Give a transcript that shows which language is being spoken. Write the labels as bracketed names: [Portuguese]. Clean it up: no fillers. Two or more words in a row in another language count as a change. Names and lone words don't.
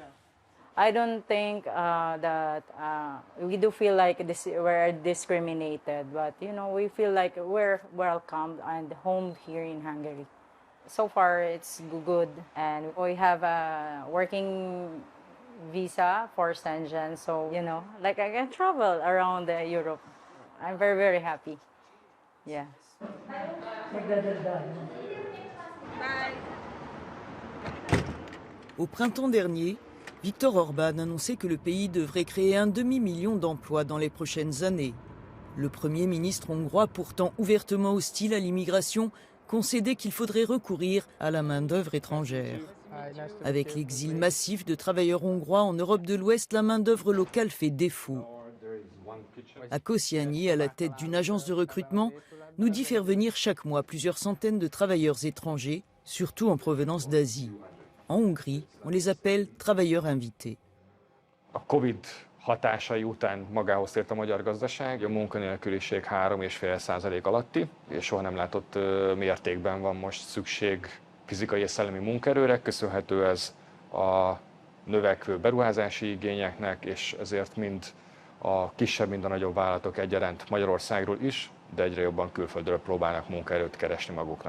[English] I don't think that we do feel like we're discriminated, but we feel like we're welcomed and home here in Hungary. So far, it's good, and we have a working visa for Schengen, so I can travel around Europe. I'm very, very happy. Yeah. [French] Au printemps dernier, Viktor Orbán annonçait que le pays devrait créer 1 demi-million d'emplois dans les prochaines années. Le Premier ministre hongrois, pourtant ouvertement hostile à l'immigration, concédait qu'il faudrait recourir à la main-d'œuvre étrangère. Avec l'exil massif de travailleurs hongrois en Europe de l'Ouest, la main-d'œuvre locale fait défaut. Akosiani, à la tête d'une agence de recrutement, nous dit faire venir chaque mois plusieurs centaines de travailleurs étrangers, surtout en provenance d'Asie. En Hongrie, on les appelle travailleurs invités. [Hungarian] A Covid hatásai után magához tért a magyar gazdaság, a munkanélküliség 3,5% alatti, és soha nem látott mértékben van most szükség fizikai és szellemi munkaerőre, köszönhető ez a növekvő beruházási igényeknek, és ezért mind a kisebb, mind a nagyobb vállalatok egyaránt Magyarországról is, de egyre jobban külföldről próbálnak munkaerőt keresni maguknak.